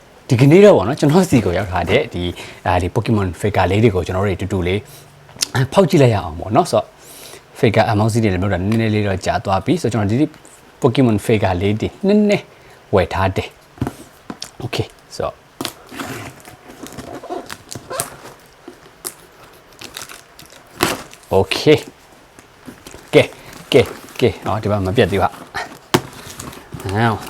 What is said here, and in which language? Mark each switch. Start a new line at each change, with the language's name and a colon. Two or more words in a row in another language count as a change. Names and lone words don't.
Burmese: ဒီကနေ့တော့ဗောနော်ကျွန်တော်စီကိုရောက်ထားတဲ့ဒီ Pokemon figure လေးတွေကိုကျွန်တော်တို့တူတူလေးဖောက်ကြည့်လိုက်ရအောင်ဗောနော်ဆိုတော့
English: figure amount
Burmese: စီတွေလည်းမျိုးတာနည်းနည်းလေးတော့ကြာသွားပြီဆိုတော့ကျွန်တော်ဒီ Pokemon figure လေးတွေနည်းနည်းဝယ်ထားတယ်
English: okay so okay
Burmese: ကဲအော်ဒီမှာမပြတ်သေးပါဟော